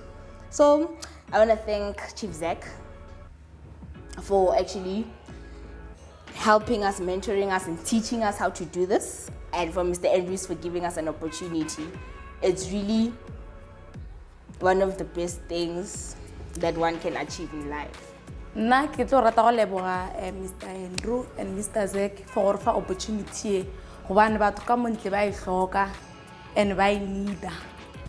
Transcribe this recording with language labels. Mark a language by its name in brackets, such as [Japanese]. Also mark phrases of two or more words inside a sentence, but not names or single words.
[English] So I want to thank Chief Zach for actually helping us, mentoring us, and teaching us how to do this, and for Mr. Andrews for giving us an opportunity. It's really one of the best things that one can achieve in life. [Northern Sotho] Nna ke tlo rata go leboga Mr. [English] Andrew and Mr. Zach for opportunity [Northern Sotho] gobane batho ka montle ba e hloka and ba e need.